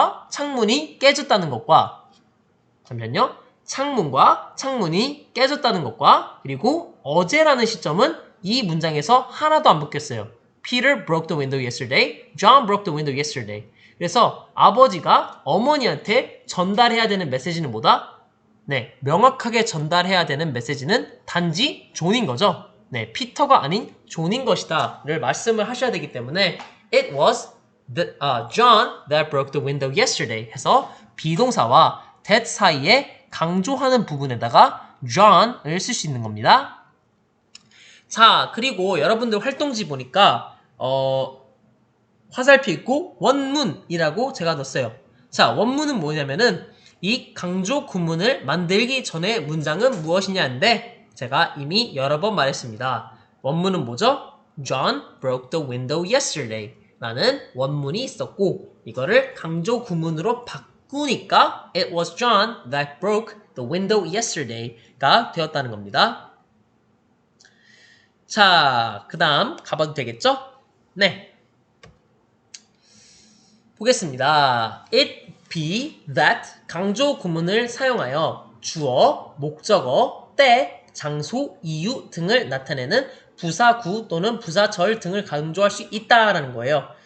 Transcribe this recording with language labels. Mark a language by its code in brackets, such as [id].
[ko] 창문이 깨졌다는 것과 잠시만요. 창문과 창문이 깨졌다는 것과 그리고 어제라는 시점은 이 문장에서 하나도 안 바뀌었어요. [en] Peter broke the window yesterday. John broke the window yesterday. [ko] 그래서 아버지가 어머니한테 전달해야 되는 메시지는 뭐다? 네, 명확하게 전달해야 되는 메시지는 단지 존인 거죠. 네, 피터가 아닌 존인 것이다 를 말씀을 하셔야 되기 때문에 [en] It was John that broke the window yesterday [ko] 해서 비동사와 that 사이에 강조하는 부분에다가 John을 쓸 수 있는 겁니다. 자, 그리고 여러분들 활동지 보니까 화살표 있고 원문이라고 제가 넣었어요. 자, 원문은 뭐냐면은 이 강조 구문을 만들기 전에 문장은 무엇이냐인데 제가 이미 여러 번 말했습니다. 원문은 뭐죠? [en] John broke the window yesterday [ko] 라는 원문이 있었고 이거를 강조 구문으로 바꾸니까 [en] It was John that broke the window yesterday가 [ko] 되었다는 겁니다. 자, 그 다음 가봐도 되겠죠? 네. 보겠습니다. It be that 강조 구문을 사용하여 주어, 목적어, 때, 장소, 이유 등을 나타내는 부사구 또는 부사절 등을 강조할 수 있다라는 거예요.